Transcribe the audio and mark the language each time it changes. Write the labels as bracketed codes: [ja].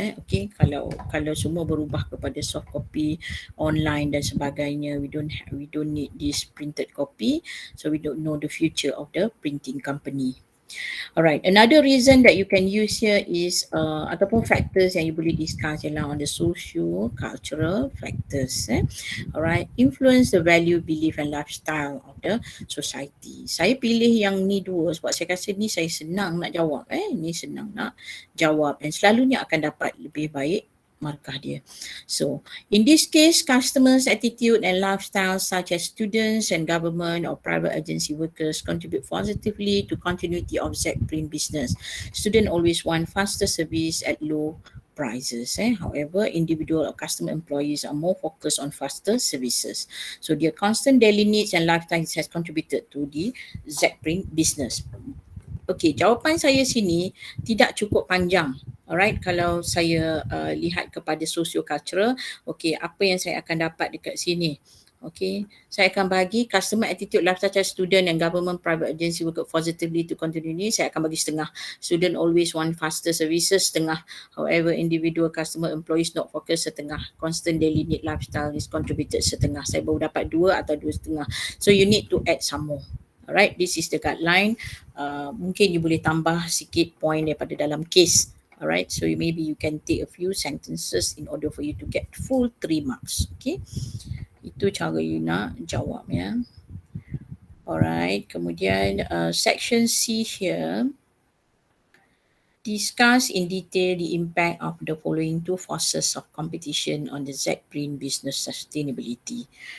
[en] Okay, [ms] kalau semua berubah kepada [en] soft copy, online [ms] dan sebagainya, [en] we don't need this printed copy, so we don't know the future of the printing company. Alright, another reason that you can use here is [ms] ataupun [en] factors [ms] yang [en] you [ms] boleh [en] discuss [ms] ialah [en] on the socio-cultural factors. Alright, influence the value, belief and lifestyle of the society. [ms] Saya pilih yang ni dua sebab saya rasa ni saya senang nak jawab. Ni senang nak jawab dan selalunya akan dapat lebih baik markah dia. [en] So, in this case, customers' attitude and lifestyle such as students and government or private agency workers contribute positively to continuity of Print business. Students always want faster service at low prices. However, individual or customer employees are more focused on faster services. So, their constant daily needs and lifestyles has contributed to the Print business. [ms] Okey, jawapan saya sini tidak cukup panjang. Alright, kalau saya lihat kepada socio-cultural, okey, apa yang saya akan dapat dekat sini? [en] Okey, saya akan bagi customer attitude, lifestyle, student and government private agency work positively to continue ni, [ms] saya akan bagi setengah. [en] Student always want faster services, [ms] setengah. [en] However, individual customer employees not focus, [ms] setengah. [en] Constant daily need lifestyle is contributed, setengah. [ms] Saya baru dapat 2 atau 2.5. [en] So you need to add some more. Alright, this is the guideline. [ms] Mungkin you boleh tambah sikit point daripada dalam case. [en] Alright, so maybe you can take a few sentences in order for you to get full 3 marks. [ms] Okay, itu cara you nak jawab ya. Alright, kemudian [en] section C here. Discuss in detail the impact of the following 2 forces of competition on the Print business sustainability.